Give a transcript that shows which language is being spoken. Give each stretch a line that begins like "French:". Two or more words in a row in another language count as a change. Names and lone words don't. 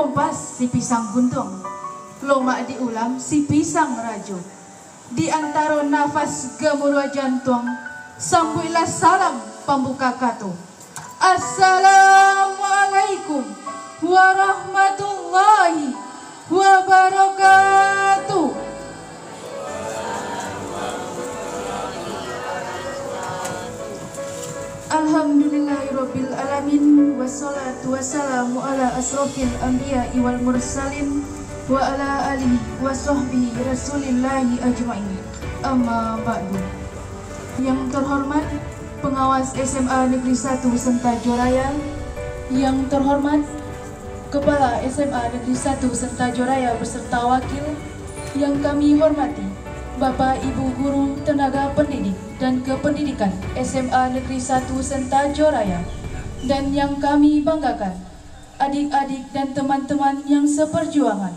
Minangkabau: alas si pisang buntung, lomak diulam si pisang rajo. Di antara nafas gemuruh jantung, sambuilah salam pembuka katu.
Arabic: السلام عليكم ورحمة الله وبركاته. الحمد لله رب العالمين، والصلاة والسلام على أشرف الأنبياء والمرسلين وعلى آله وصحبه رسول الله أجمعين. أما بعد.
Indonesian: Yang terhormat pengawas SMA Negeri 1 Sentajo Raya, yang terhormat Kepala SMA Negeri 1 Sentajo Raya beserta wakil, yang kami hormati Bapak Ibu Guru Tenaga Pendidik dan Kependidikan SMA Negeri 1 Sentajo Raya, dan yang kami banggakan adik-adik dan teman-teman yang seperjuangan.